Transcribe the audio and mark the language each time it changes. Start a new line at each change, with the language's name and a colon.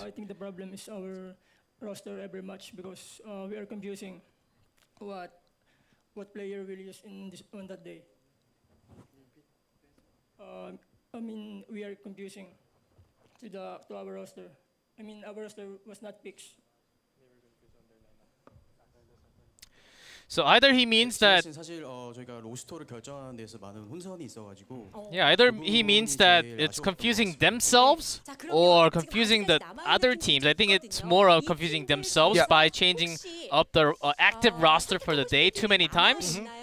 English: I think the problem is our roster every match because we are confusing what player will use on that day. I mean, we are confusing to our roster. I mean, our roster was not picked. So either he means that
Korean: 사실 저희가 로스터를 결정하는 데서 많은 혼선이 있어가지고
English: yeah, either he means that it's confusing themselves or confusing the other teams. I think it's more of confusing themselves by changing up the active roster for the day too many times.